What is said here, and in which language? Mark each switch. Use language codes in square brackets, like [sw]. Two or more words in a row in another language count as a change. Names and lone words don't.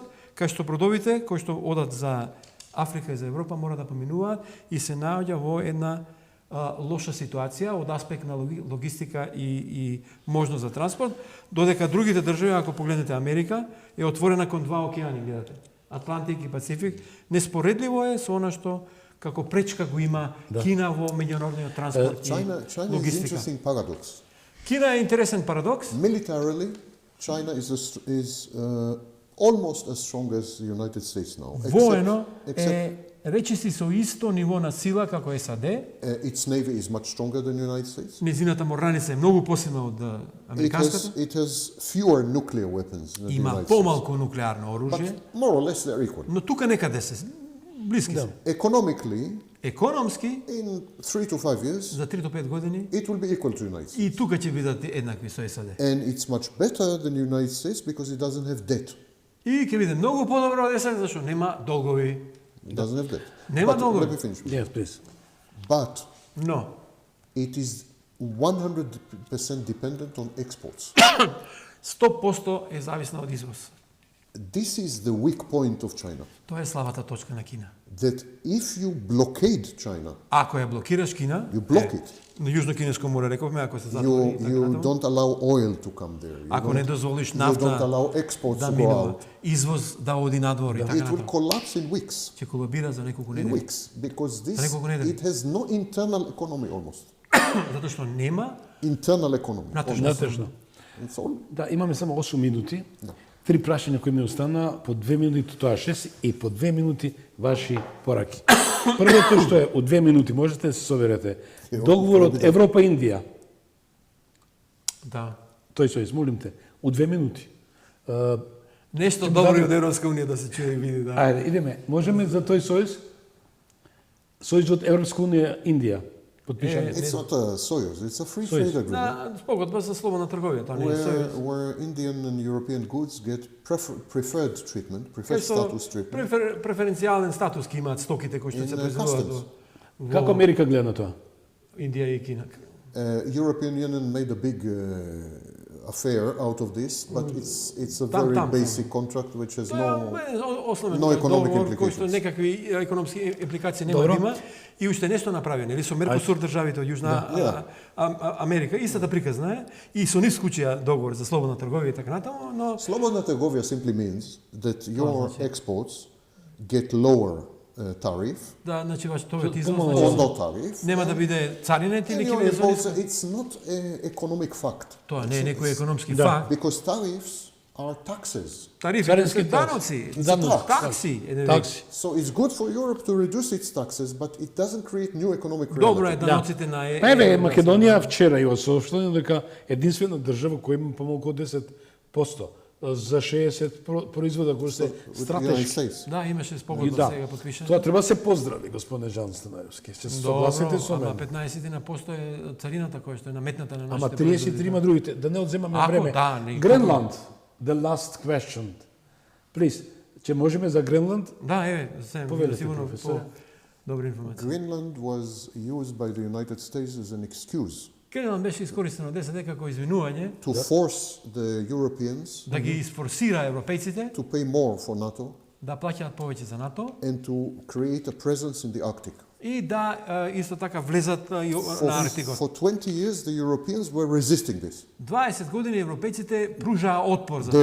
[mk] кај што бродовите кои што одат за Африка и за Европа мора да поминуваат и се наоѓа во една лоша ситуација од аспект на логистика и можност за транспорт, додека другите држави, ако погледнете Америка, е отворена кон два океани, гледате, Атлантик и Пацифик, неспоредливо е со она што како пречка го има Кина во меѓународниот транспорт [en] China [mk] и [en] is an [mk] логистика. [en] interesting paradox. [mk] Кина е интересен парадокс. [en] Militarily, China is almost as strong as the United States now. [mk] Воено [en] except [mk] е речиси со исто ниво на сила како САД. [en] its navy is much stronger than the United States. [mk] Незината морнаница е многу посилна од американската. [en] It has fewer nuclear weapons than the [mk] Има [en] United States. [mk] помалку нуклеарно оружје, [en] But more or less they're equal. [mk] но тука некаде се блиски се. [en] Economically, [mk] Економски [en] in 3 to 5 years, [mk] за 3 до 5 години [en] it will be equal to the United States. [mk] и тука ќе бидат еднакви со САД. [en] And it's much better than the United States because it doesn't have debt. [mk] И ќе биде многу подобро од САД зашто нема долгови. [en] It doesn't have debt. [mk] Нема [en] But [mk] долгови. [en] let me finish. Yes, please. But [mk] Но [en] it is 100% dependent on exports. [mk] 100% е зависна од извоз. [en] This is the weak point of China. [mk] Тоа е слабата точка на Кина. [en] That if you blockade China, [mk] Ако ја блокираш Кина, [en] you block it. [mk] на Јужно Кинеско море рековме, ако се затвори и така [en] You [mk] натаму, [en] don't allow oil to come there. [mk] ако не дозволиш [en] you don't [mk] нафта [en] allow exports [mk] да [en] to go [mk] минува, [en] out. [mk] извоз да оди надвор и така [en] It will [mk] натаму, [en] collapse in weeks. [mk] ќе колабира за неколку [en] In [mk] недели. [en] weeks. Because this, [mk] неколку недели. [en] it has no internal economy almost. [mk] Затоа што нема [en] Internal economy. [mk] натрешно. Натежно. [en] It's all. [mk] Да, имаме само 8 минути. 3 прашања кои ми остана, по 2 минути тоа 6 и по 2 минути ваши пораки. Првото што е, од 2 минути можете да се соверете. Договорот Европа-Индија. Да. Тој сојз, молим те, од 2 минути. Нешто добро од Европска унија да се чуе и види, да. Ајде, идеме. Можеме за тој сојз? Сојзот Европска унија Индија. Подпишање. [en] It's not a Soyuz, it's a free Soyuz. trade agreement. [mk] Да, спогодба за слободна трговија, тоа не е сојуз. [en] Where Indian and European goods get preferred treatment, preferred status treatment. [mk] Преференцијален статус ки имаат стоките кои што [en] In, [mk] се [en] customs. [mk] произведуваат Како Америка гледа на тоа? Индија и Кина. [en] European Union made a big affair out of this, but it's a [mk] Там, [en] very [mk] там. [en] basic contract which has no. [mk] Основен [en] no economic [mk] договор кој што [en] implications. [mk] некакви економски импликации нема Добро. да има и уште нешто направи, нели со Меркосур државите од Јужна Да. Америка, истата приказна е и со нив склучија договор за слободна трговија и така натаму, но Слободна трговија [en] simply means that your exports get lower tariff [mk] да, значи ваш тоа [en] or [mk] износ [en] no tariff. [mk] нема да биде царинет [en] And [mk] или [en] your [mk] ќе [en] imports, [mk] биде [en] it's not an economic fact. [mk] тоа не е некој економски Да. факт. [en] Because tariffs are taxes. [mk] Тарифи Царински се даноци, Даноци. такси, Такси. So it's good for Europe to reduce its taxes, but it doesn't create new economic reality. Добро е даноците на Па еве, Македонија вчера ја соопштила дека единствена држава која има помалку од 10% за 60 производа кои се [en] With the United [mk] стратешки. [en] States. [mk] Да, имаше И спогодба да, сега подпишана. тоа треба да се поздрави, господине Жан Станаевски. Ќе се согласите со ама мене. 15% е царината која што е наметната на Ама нашите 33 другите, да не одземаме Ако, време. да, не ги Гренланд, [en] the last question. Please, [mk] ќе можеме за Гренланд? Да, еве, се Повелете, сигурно професоре. добри информации. [en] Greenland was used by the United States as an excuse [mk] Гренланд беше искористено ДСД како извинување [en] to force the Europeans [mk] да ги изфорсира европејците [en] to pay more for NATO [mk] да плаќаат повеќе за НАТО [en] and to create a presence in the Arctic. [mk] и да исто така влезат на Арктикот. [en] For 20 years, the Europeans were resisting this. [mk] 20 години европејците пружаа отпор за